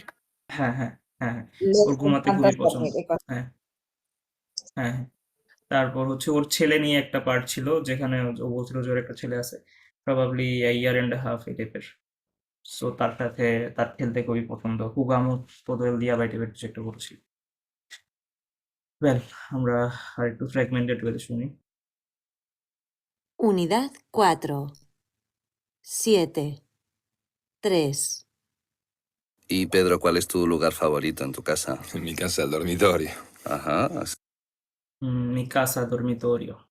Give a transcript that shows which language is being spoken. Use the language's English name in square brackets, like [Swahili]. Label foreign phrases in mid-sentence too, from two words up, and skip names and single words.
[Bangla] হ্যাঁ। les ওর ঘুমাতে encanta খুবই পছন্দ। dormir, এই কথা। হ্যাঁ। তারপর হচ্ছে ওর ছেলে নিয়ে একটা পার্ট ছিল, যেখানে ও বলছিল যে ওর একটা ছেলে আছে, প্রবাবলি [English] year and half [Bangla] এই টাইপের। সো তার সাথে তার খেলতে খুবই পছন্দ। [Spanish] jugamos todo el día [Bangla] বাই টাইপের কিছু একটা বলছিল। ওয়েল, আমরা আরেকটু ফ্র্যাগমেন্টেড ওয়েতে শুনি। [Spanish] Unidad 4. 7. 3. Y Pedro, ¿cuál es tu lugar favorito en tu casa? En mi casa, el dormitorio. Ajá, Mi casa dormitorio.